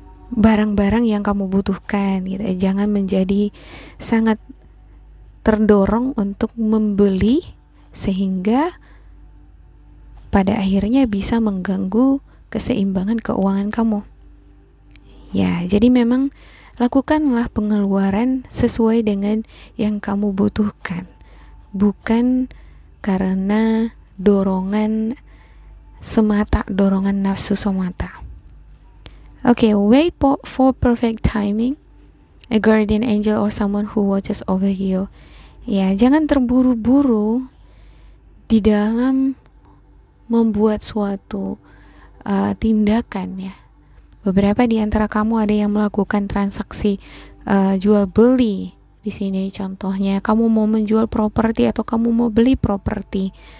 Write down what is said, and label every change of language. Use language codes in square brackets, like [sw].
[id] barang-barang yang kamu butuhkan gitu. Jangan menjadi sangat terdorong untuk membeli sehingga pada akhirnya bisa mengganggu keseimbangan keuangan kamu. Ya, jadi memang lakukanlah pengeluaran sesuai dengan yang kamu butuhkan, bukan karena dorongan semata, dorongan nafsu semata. [en] Okay, wait for perfect timing. A guardian angel or someone who watches over you. [id] Ya, jangan terburu-buru di dalam membuat suatu tindakan ya. Beberapa di antara kamu ada yang melakukan transaksi jual beli di sini. Contohnya, kamu mau menjual properti atau kamu mau beli properti.